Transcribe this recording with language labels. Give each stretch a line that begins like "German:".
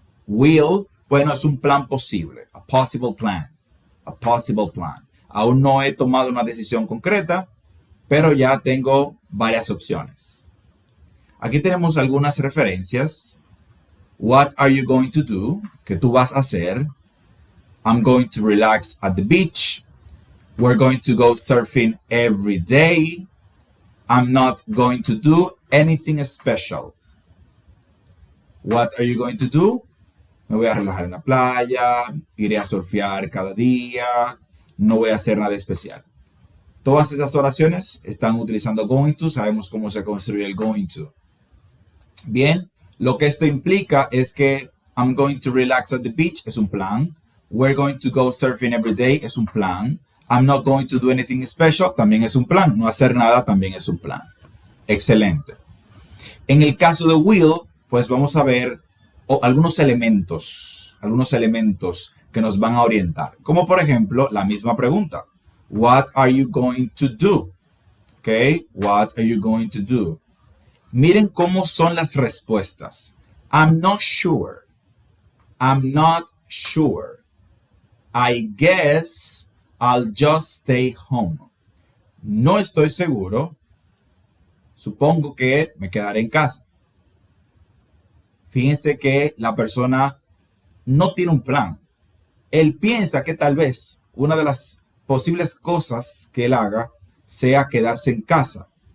Spanish: Will, bueno, es un plan posible.
English: A possible plan. A possible plan.
Spanish: Aún no he tomado una decisión concreta, pero ya tengo varias opciones. Aquí tenemos algunas referencias.
English: What are you going to do?
Spanish: ¿Qué tú vas a hacer?
English: I'm going to relax at the beach. We're going to go surfing every day. I'm not going to do anything special. What are you going to do?
Spanish: Me voy a relajar en la playa, iré a surfear cada día, no voy a hacer nada especial. Todas esas oraciones están utilizando going to, sabemos cómo se construye el going to. Bien, lo que esto implica es que
English: I'm going to relax at the beach
Spanish: es un plan.
English: We're going to go surfing every day
Spanish: es un plan.
English: I'm not going to do anything special
Spanish: también es un plan. No hacer nada también es un plan. Excelente. En el caso de will, pues vamos a ver algunos elementos que nos van a orientar. Como por ejemplo, la misma pregunta.
English: What are you going to do? Okay, what are you going to do?
Spanish: Miren cómo son las respuestas.
English: I'm not sure. I'm not sure. I guess I'll just stay home.
Spanish: No estoy seguro. Supongo que me quedaré en casa. Fíjense que la persona no tiene un plan. Él piensa que tal vez una de las posibles cosas que él haga sea quedarse en casa.